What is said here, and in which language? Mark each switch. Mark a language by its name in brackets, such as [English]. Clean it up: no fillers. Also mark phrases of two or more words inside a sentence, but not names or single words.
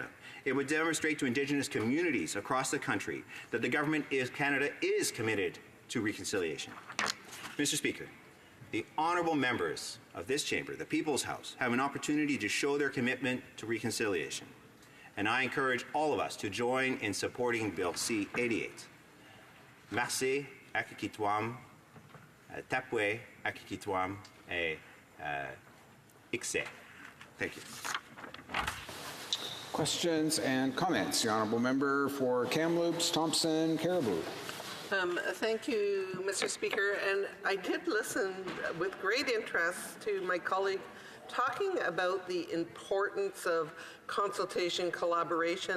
[English] It would demonstrate to Indigenous communities across the country that the Government of Canada is committed to reconciliation. Mr. Speaker, the honourable members of this chamber, the People's House, have an opportunity to show their commitment to reconciliation. And I encourage all of us to join in supporting Bill C-88. Merci, [Cree] akikitwam, tapwe, akikitwam, ikse. [English] Thank you. Questions and comments? The Honourable Member for Kamloops, Thompson, Caribou. Thank you, Mr. Speaker. And I did listen with great interest to my colleague talking about the importance of consultation, collaboration.